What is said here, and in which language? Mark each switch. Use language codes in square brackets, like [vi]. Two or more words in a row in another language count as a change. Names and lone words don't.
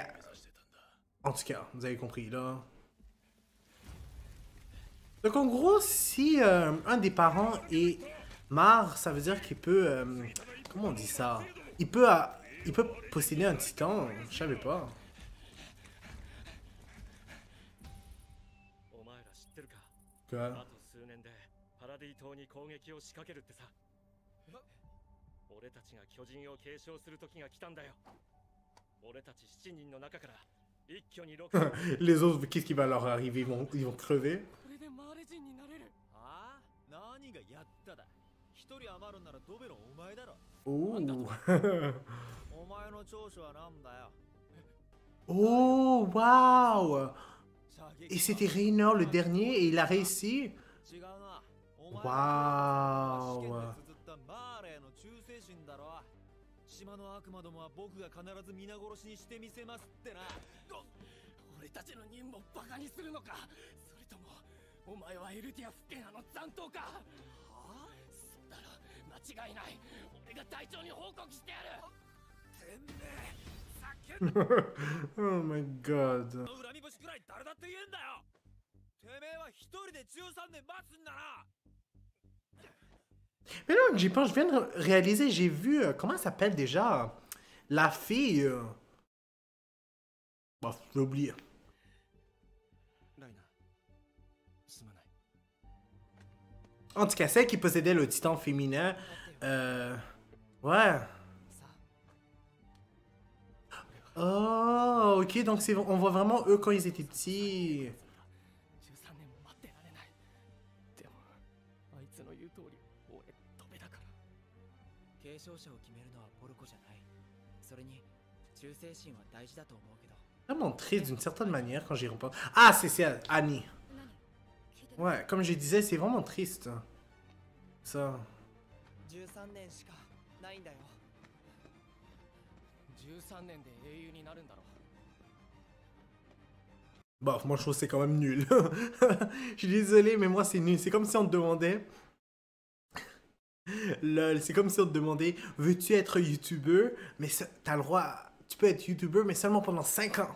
[fr] En tout cas, vous avez compris, là. Donc en gros, si un des parents est mort, ça veut dire qu'il peut... comment on dit ça? Il peut posséder un titan, je savais pas. Quoi? [ja] 俺たちが巨人を継承する時が来たんだよ。俺たち7人の中から一挙に6 [fr] Les autres, qu'est-ce qui va leur arriver? Ils vont crever? [ja] これでマーレ人になれる。ああ、何がやっただ。一人余るならドベロお前だろ。 [fr] Oh! [ja] お前の長所はなんだよ。 Oh, wow! 射撃 [fr] Et c'était Reynor le dernier et il a réussi? [ja] 違うな。お前わーお試験で綴ったマーレーの忠誠心だろ。島の悪魔どもは僕が必ず皆殺しにしてみせますってな。俺たちの任務をバカにするのか、それともお前はエルティア復権派の残党か。はあ、そうだろ、間違いない。俺が隊長に報告してやる。てめえ、叫んで [en] Oh my god. [ja] 恨み節くらい誰だって言えんだよ。てめえは一人で13年待つんだな。 [fr] Mais là, j'y pense, je viens de réaliser, j'ai vu, comment elle s'appelle déjà? La fille. Bon, j'ai oublié. [ja] ライナ、すまない。 [fr] En tout cas, celle qui possédait le titan féminin. Ouais. Oh, ok, donc on voit vraiment eux quand ils étaient petits. [ja] 13 年も待ってられない。でもあいつの言う通り俺飛べだから。継承者を決めるのはポルコじゃない。それに忠誠心は大事だと思うけど。 [fr] Vraiment triste d'une certaine manière quand j'y repense. Ah, c'est Annie. Ouais, comme je disais, c'est vraiment triste. Ça. [ja] 13 年しかないんだよ。 13年で英雄になるんだろう。 [fr] Bah, moi je trouve que c'est quand même nul. Je suis désolé, mais moi c'est nul. C'est comme si on te demandait. Lol, c'est comme si on te demandait, veux-tu être youtubeur? Mais t'as le droit, tu peux être youtubeur, mais seulement pendant 5 ans.